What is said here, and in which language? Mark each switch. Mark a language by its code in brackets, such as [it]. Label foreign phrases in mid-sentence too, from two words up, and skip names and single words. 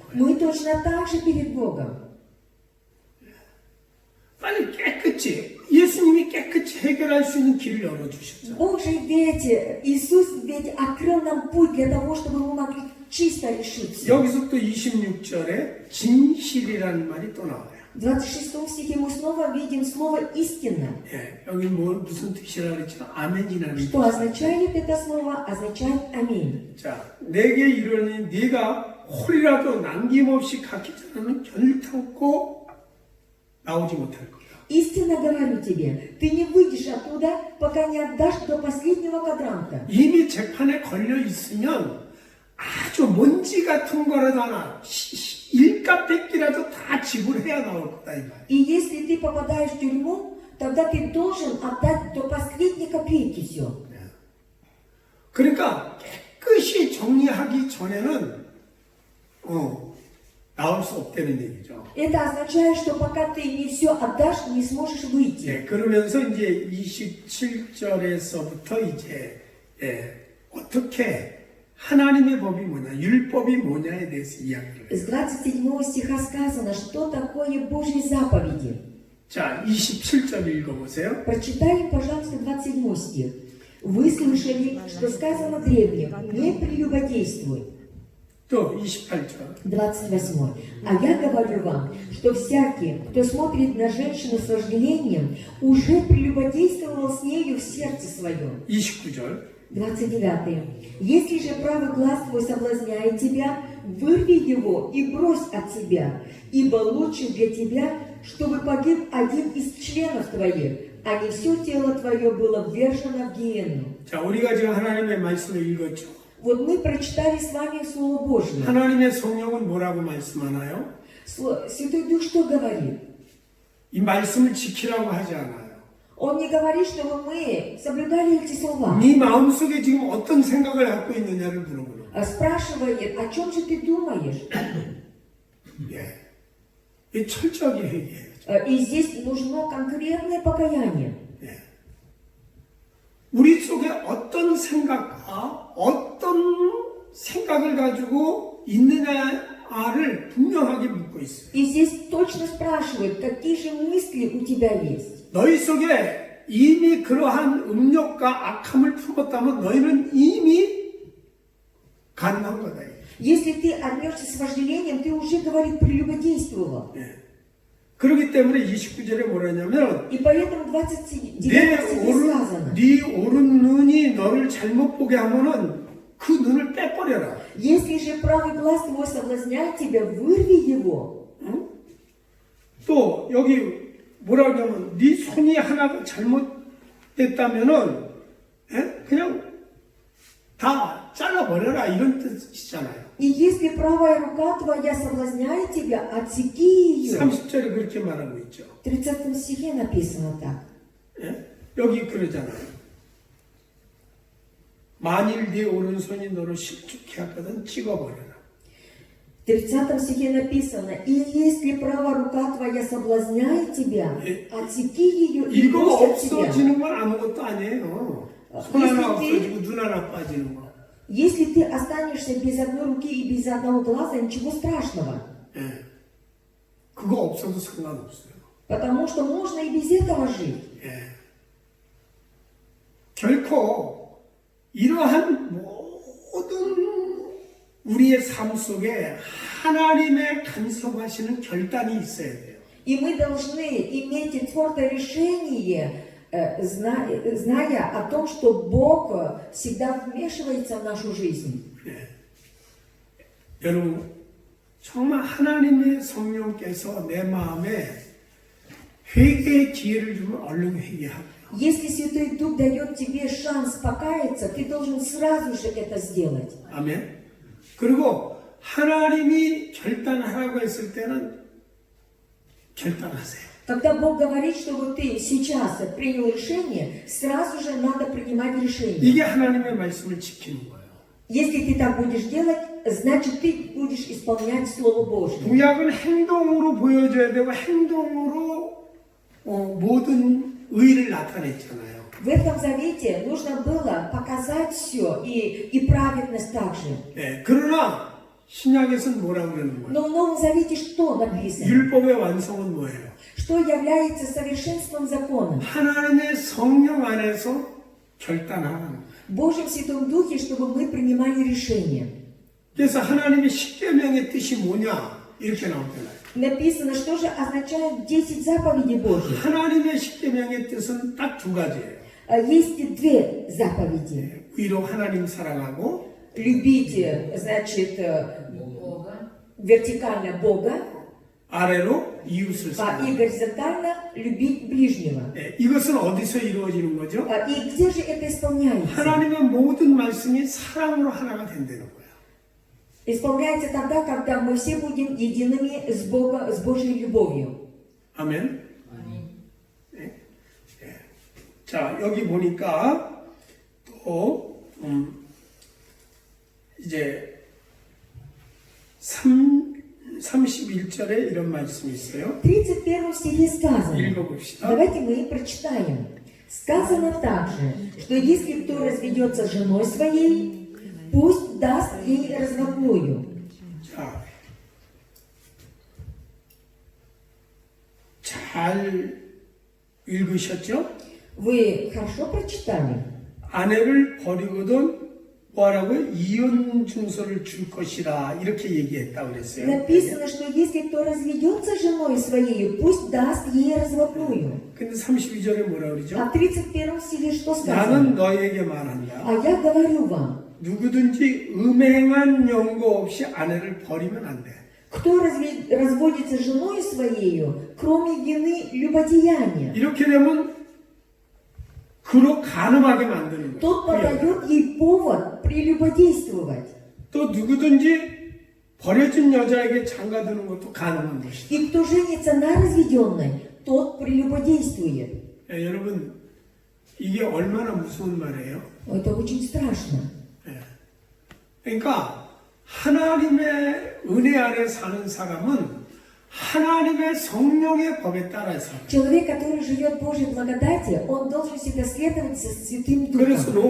[ru] Мы точно так же перед Богом. [ko] 빨리 깨끗이 예수님이 깨끗이 해결할 수 있는 길을 열어주셨죠. [ru] Бог же ведь, Иисус ведь открыл нам путь для того, чтобы мы могли чисто решить все. [ko] 여기서 또 26절에 진실이라는 말이 또 나와요. [ru] В 26 стихе мы снова видим слово «истина». [ko] 예, 여기 무슨 뜻이라 그랬죠? 아멘이라는 [ru] Что означает это слово? Означает «Аминь». [ko] 자, 내게 이르니 네가 홀이라도 남김없이 갖기 전에는 결탄코 나오지 못할 거야. [ru] Истинно говорю тебе, ты не выйдешь оттуда, пока не отдашь до последнего квадранта. [ko] 이미 재판에 걸려 있으면 아주 먼지 같은 거라도 하나 일값 뺏기라도 다 지불해야 나올 거다 이 말. [ru] И если ты попадаешь в тюрьму, тогда ты должен отдать до последней копейки все. [ko] 그러니까 깨끗이 정리하기 전에는 나올 수 없다는 얘기죠. [ru] Это означает, что пока ты не все отдашь, не сможешь выйти. [ko] 예, 그러면서 이제 27절에서부터 이제 어떻게 하나님의 법이 뭐냐, 율법이 뭐냐에 대해서 이야기를 [ru] С [ko] 해요. [ru] 27 стиха сказано, что такое Божьи заповеди. [ko] 자, 27절 읽어보세요. [ru] Прочитаем, пожалуйста, 27 стих. Вы слышали, что сказано древним, не прелюбодействуй. [ko] 또 28절. 28. [ru] А я говорю вам, что всякий, кто смотрит на женщину с вожделением, уже прелюбодействовал с нею в сердце своем. [ko] 29절. 29. [ru] Если же правый глаз твой соблазняет тебя, вырви его и брось от себя, ибо лучше для тебя, чтобы погиб один из членов твоих, а не все тело твое было ввержено в гиенну. [ko] 자, 우리가 지금 하나님의 말씀을 읽었죠. [ru] Вот мы прочитали с вами Слово Божье. [ko] 하나님의 성령은 뭐라고 말씀하나요? [ru] Святой Дух что говорит? [ko] 이 말씀을 지키라고 하지 않아요. [ru] Он не говорит, чтобы мы соблюдали эти слова. [ko] 네 마음속에 지금 어떤 생각을 갖고 있느냐를 물어보는 거예요. [ru] А спрашивает, о чем же ты думаешь? [ko] 예. 이 철저하게 회개해야죠. [ru] И здесь нужно конкретное покаяние. [ko] 예. 우리 속에 어떤 생각과 어떤 생각을 가지고 있느냐를 분명하게 묻고 있어요. [ru] И здесь точно спрашивают, какие же мысли у тебя есть. [ko] 너희 속에 이미 그러한 음욕과 악함을 품었다면 너희는 이미 가능한 거다. [ru] Если ты отнесся с вожделением, ты уже, говорит, прелюбодействовал. [ko] 예. 그렇기 때문에 29절에 뭐라냐면 [ru] И поэтому 29 [ko] 네 [ru] стихе сказано, [ko] 오른 눈이 너를 잘못 보게 하면은 그 눈을 빼버려라. [ru] если же правый глаз твой соблазняет тебя, вырви его. [ko] 응? 또 여기 뭐라 그러냐면 네 손이 하나가 잘못됐다면은 그냥 다 잘라버려라 이런 뜻이잖아요. [ru] И если правая рука твоя соблазняет тебя, отсеки ее. [ko] 30절에 그렇게 말하고 있죠. [ru] В 30 стихе написано так. [ko] 예? 여기 그러잖아요. 만일 네 오른손이 너를 실족해 하거든 찍어버려라. [ru] В 30 стихе написано, и если правая рука твоя соблазняет тебя, отсеки ее и [ko] 이거 [ru] брось от тебя. [ko] 없어지는 건 아무것도 아니에요. 손 하나 없어지고 눈 하나 빠지는 거. [ru] Если ты останешься без одной руки и без одного глаза, ничего страшного. [ko] 예. 그거 없어도 상관없어요. [ru] Потому что можно и без этого жить. [ko] 예. 결코 이러한 모든 우리의 삶 속에 하나님의 간섭하시는 결단이 있어야 돼요. [ru] И мы должны иметь твердое решение, зная о том, что Бог всегда вмешивается в нашу жизнь. [ko] 예. 여러분 정말 하나님의 성령께서 내 마음에 회개의 기회를 주면 얼른 회개하고 [ru] Если Святой Дух дает тебе шанс покаяться, ты должен сразу же это сделать. [ko] 아멘. 그리고 하나님이 결단하라고 했을 때는 결단하세요. [ru] Когда Бог говорит, чтобы ты сейчас принял решение, сразу же надо принимать решение. [ko] 이게 하나님의 말씀을 지키는 거예요. [ru] Если ты так будешь делать, значит ты будешь исполнять Слово Божье. [ko] 구약은 행동으로 보여줘야 되고 행동으로 모든 의를 나타냈잖아요. [ru] В этом завете нужно было показать все и праведность также. [ko] 네, 그러나 신약에서는 뭐라고 그러는 거예요? [ru] Но в Новом Завете что написано? [ko] 율법의 완성은 뭐예요? [ru] Что является совершенством закона? [ko] 하나님의 성령 안에서 결단하는 거예요. [ru] В Божьем Святом Духе, чтобы мы принимали решения. [ko] 그래서 하나님의 십계명의 뜻이 뭐냐? 이렇게 나오잖아요. [ru] Написано, что же означает 10 заповедей Божьих. [ko] 하나님의 십계명의 뜻은 딱 두 가지예요. [ru] Есть две заповеди. [ko] 위로 하나님 사랑하고 [ru] Любить, значит, вертикально Бога, [ko] 아래로 이웃을 [ru] и [ko] 사랑하고. [ru] горизонтально любить ближнего. [ko] 네, 이것은 어디서 이루어지는 거죠? [ru] И где же это исполняется? [ko] 하나님의 모든 말씀이 사랑으로 하나가 된다는 거예요. [ru] Исполняется тогда, когда мы все будем едиными с Богом, с Божьей любовью. [ko] 아멘. 네. 네. 자, 여기 보니까 또 이제 31절에 이런 말씀이 있어요. [ru] В 31 стихе сказано. [ko] 읽어봅시다. [ru] Давайте мы прочитаем. Сказано также, что если кто разведется с женой своей, пусть даст ей разводную. [ko] 자, 잘 읽으셨죠? [ru] Вы хорошо прочитали? [ko] 아내를 버리거든 뭐하라고요? 이혼 증서를 줄 것이라 이렇게 얘기했다고 그랬어요. [ru] Написано, что если кто разведется с женой своей, пусть даст ей разводную. [ko] 근데 32절에 뭐라 к러죠? [ru] А в 31 стихе что [ko] 나는 [ru] сказано? [ko] 너에게 말한다. [ru] А я говорю вам, [ko] 누구든지 음행한 연고 없이 아내를 버리면 안 돼. [ru] кто разводится с женой своей, кроме вины любодеяния, [ko] 이렇게 되면 그로 간음하게 만드는 [ru] тот [ko] 거예요. [ru] подает ей повод прелюбодействовать. [ko] 또 누구든지 버려진 여자에게 장가드는 것도 간음한 것이다. [ru] И кто женится на разведенной, тот прелюбодействует. [ko] 예, 여러분 이게 얼마나 무서운 말이에요? [ru] Это очень страшно. [ko] 예. 그러니까 하나님의 은혜 안에 사는 사람은 하나님의 성령의 법에 따라서. [ru] Человек, который живет в Божьей благодати, он должен всегда следовать за Святым [ko] 그래서 [ru] Духом.